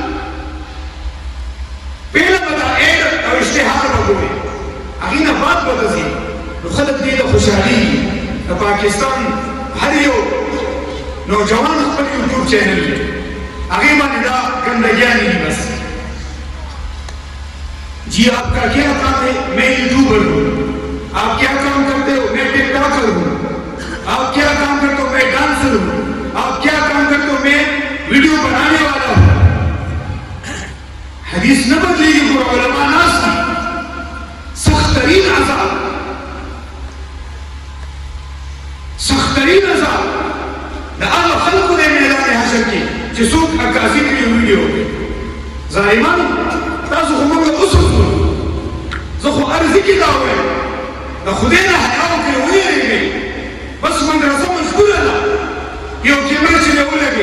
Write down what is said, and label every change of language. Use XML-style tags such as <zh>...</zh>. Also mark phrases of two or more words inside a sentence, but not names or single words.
<ps>پهله به دا ایډ او اشتهار به ګورې، هغې نه بعد به ته ځي. نو خلک دې ته خوشحالېږي. د پاکستان هر یو نوجوان خپل یوټیوب چینل دی، هغې باندې دا ګندګیانې دي.</ps> <ur>بس جی آپ کا کیا کام ہے؟ میں یوٹیوبر ہوں. آپ کیا کام کرتے ہو؟ میں ٹک ٹاکر ہوں. آپ کیا کام کرتے ہو؟ میں ڈانسر ہوں. آپ کیا کام کرتے ہو؟ میں ویڈیو بنانے والا ہوں. حدیث نہ بدلے گی،</ur> <ps>پورا علماء ناس کی سخت ترین عذاب، سخت ترین عذاب دا هغه خلقو دی میدان حشر کې چې څوک عکاسي کړي ویډیو کوي. ظالمانو تاسو خو موږ ته اوس وګورئ. زه خو عرضي کې دا وایم، د خدای نه حیا وکړئ، ویېږئ. بس مدرسه مشهوره ده، یو کیمره چې مې ولګېد.</ps>